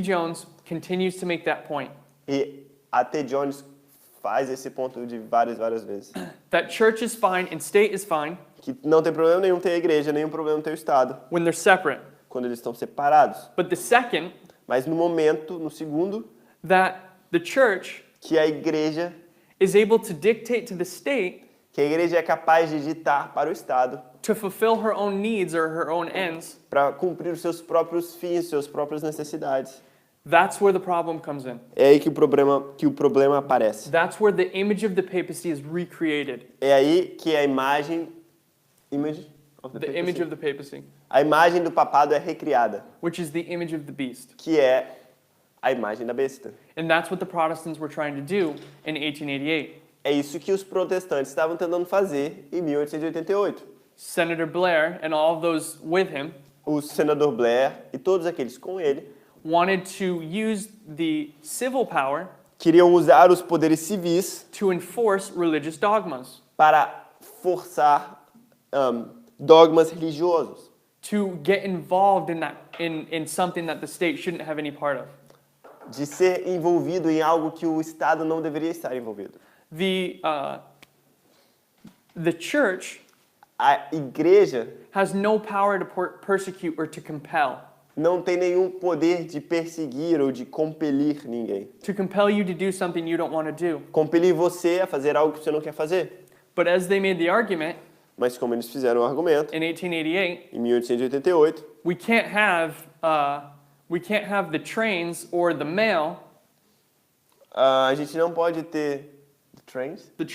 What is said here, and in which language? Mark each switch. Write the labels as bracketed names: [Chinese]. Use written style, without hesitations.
[English] Jones continues to make that point, [Portuguese] E A.T. Jones faz esse ponto de várias vezes. [English] that church is fine and state is fine [Portuguese] Que não tem problema nenhum ter a igreja, nenhum problema ter o Estado, [English] when they're separate. [Portuguese] quando eles estão separados. [English] But the second, [Portuguese] Mas no segundo, [English] that the church [Portuguese] que a igreja [English] is able to dictate to the state [Portuguese] que a igreja é capaz de ditar para o Estado [English] to fulfill her own needs or her own ends, [Portuguese] para cumprir os seus próprios fins, suas próprias necessidades. [English] that's where the problem comes in. [Portuguese] É aí que o problema aparece. [English] That's where the image of the papacy is recreated. [Portuguese] É aí que a imagem of [English] The image of the papacy, [Portuguese] a imagem do papado é recriada, [English] which is the image of the beast. [Portuguese] que é a imagem da besta. [English] And that's what the Protestants were trying to do in 1888. [Portuguese] É isso que os protestantes estavam tentando fazer em 1888. [English] Senator Blair and all of those with him [Portuguese] O senador Blair e todos aqueles com ele [English] wanted to use the civil power [Portuguese] queriam usar os poderes civis [English] to enforce religious dogmas, [Portuguese] para forçar dogmas religiosos, [English] to get involved in something that the state shouldn't have any part of. [Portuguese] de ser envolvido em algo que o Estado não deveria estar envolvido. [English] The church [Portuguese] A igreja [English] has no power to persecute or to compel. [Portuguese] não tem nenhum poder de perseguir ou de compelir ninguém. [English] To compel you to do something you don't want to do. [Portuguese] Compelir você a fazer algo que você não quer fazer. [English] But as they made the argument [Portuguese] Mas como eles fizeram o argumento, [English] in 1888, [Portuguese] em 1888, [English] we can't have the trains or the mail, [Portuguese] a gente não pode ter trains,